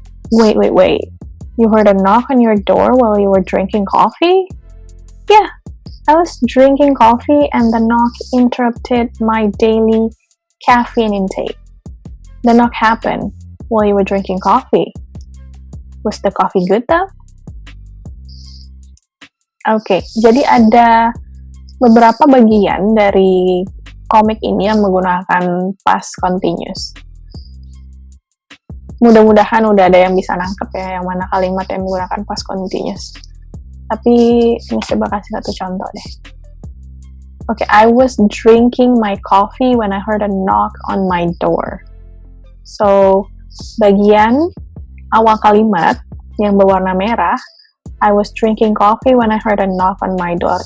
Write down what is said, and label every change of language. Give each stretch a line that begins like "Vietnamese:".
English: Wait. You heard a knock on your door while you were drinking coffee? Yeah, I was drinking coffee and the knock interrupted my daily caffeine intake. The knock happened while you were drinking coffee. Was the coffee good though?
Indonesian: Oke, jadi ada beberapa bagian dari komik ini yang menggunakan past continuous. Mudah-mudahan udah ada yang bisa nangkep ya, yang mana kalimat yang menggunakan past continuous. Tapi ini coba kasih satu contoh deh.
English: Oke, I was drinking my coffee when I heard a knock on my door. So,
Indonesian: bagian awal kalimat yang berwarna merah,
English: I was drinking coffee when I heard a knock on my door.